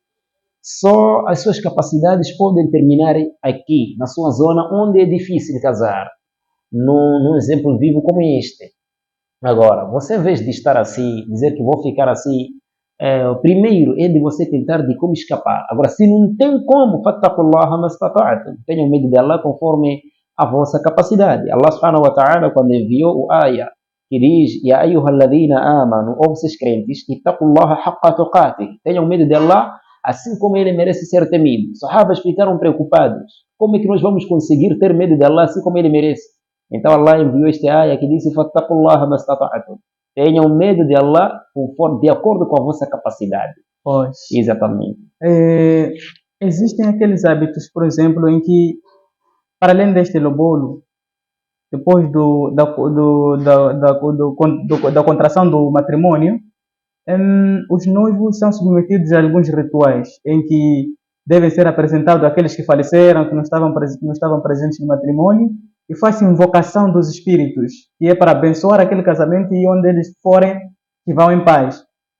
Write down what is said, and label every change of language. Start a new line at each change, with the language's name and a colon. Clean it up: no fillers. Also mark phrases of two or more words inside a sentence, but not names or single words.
Portuguese: Só as suas capacidades podem terminar aqui, na sua zona, onde é difícil casar. Num exemplo vivo como este. Agora, você, em vez de estar assim, dizer que vou ficar assim, primeiro é de você tentar de como escapar. Agora, se não tem como,
Arabic: فاتقوا الله ما استطعتم,
Portuguese: tenham medo de Allah conforme a vossa capacidade.
Arabic: الله سبحانه وتعالى,
Portuguese: quando enviou o ayah, que diz:
Arabic: يا أيها الذين آمنوا,
Portuguese: ou vocês crentes,
Arabic: اتقوا الله حق تقاته,
Portuguese: tenham medo de Allah, assim como ele merece ser temido. Os sahabas ficaram preocupados. Como é que nós vamos conseguir ter medo de Allah assim como ele merece? Então Allah enviou este ayah que diz:
Arabic: فاتقوا الله ما استطعتم,
Portuguese: tenham medo de Allah de acordo com a vossa capacidade. Pois. Exatamente. Existem aqueles hábitos, por exemplo, em que, para além deste lobolo, depois da contração do matrimônio, os noivos são submetidos a alguns rituais em que devem ser apresentados aqueles que faleceram, que não estavam presentes no matrimônio, e faz invocação dos espíritos, que é para abençoar aquele casamento e onde eles forem, que vão em paz.